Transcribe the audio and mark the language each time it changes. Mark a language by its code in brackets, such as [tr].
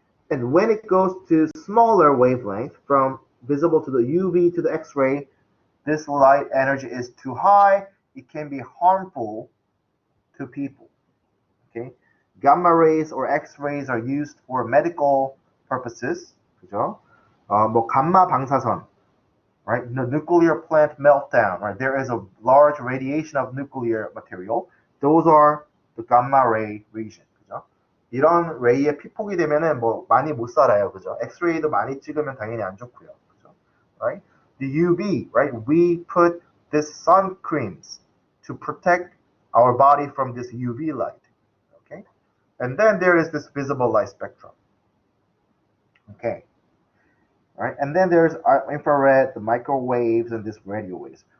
[en] And when it goes to smaller wavelength, from visible to the UV to the X-ray, this light energy is too high. It can be harmful to people. Okay, Gamma rays or X-rays are used for medical purposes. [ko] 그죠? 뭐 감마 방사선, right? [en] The nuclear plant meltdown, right? There is a large radiation of nuclear material. Those are the gamma ray region. [ko] 그죠? 이런 레이에 피폭이 되면은 뭐 많이 못 살아요. 그죠? 엑스레이도 많이 찍으면 당연히 안 좋고요. 그죠? [en] Right? The UV, right? We put this sun creams to protect our body from this UV light. Okay? And then there is this visible light spectrum. Okay. All right, and then there's infrared, the microwaves, and this radio waves.